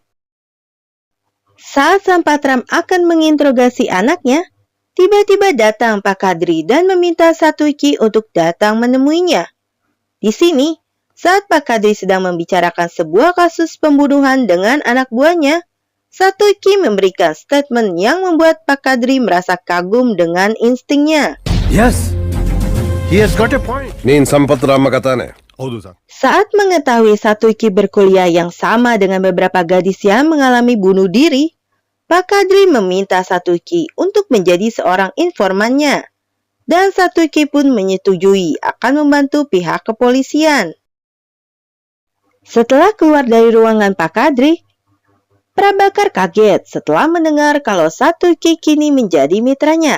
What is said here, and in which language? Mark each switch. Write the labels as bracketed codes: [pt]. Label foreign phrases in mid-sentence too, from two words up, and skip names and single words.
[id] Saat sang patram akan menginterogasi anaknya, tiba-tiba datang Pak Kadri dan meminta Satuiki untuk datang menemuinya. Di sini, saat Pak Kadri sedang membicarakan sebuah kasus pembunuhan dengan anak buahnya, Satuiki memberikan statement yang membuat Pak Kadri merasa kagum dengan instingnya. [en] Yes, he has got a point. [kn] ನೀನ್ ಸಂಪತ್ ರಾಮ ಕಥಾನೆ ಹೌದು ಸರ್. [id] Saat mengetahui Satuiki berkuliah yang sama dengan beberapa gadis yang mengalami bunuh diri, Pak Kadri meminta Satuiki untuk menjadi seorang informannya. Dan Satuiki pun menyetujui akan membantu pihak kepolisian. Setelah keluar dari ruangan Pak Kadri, Prabakar kaget setelah mendengar kalau Satuiki kini menjadi mitranya.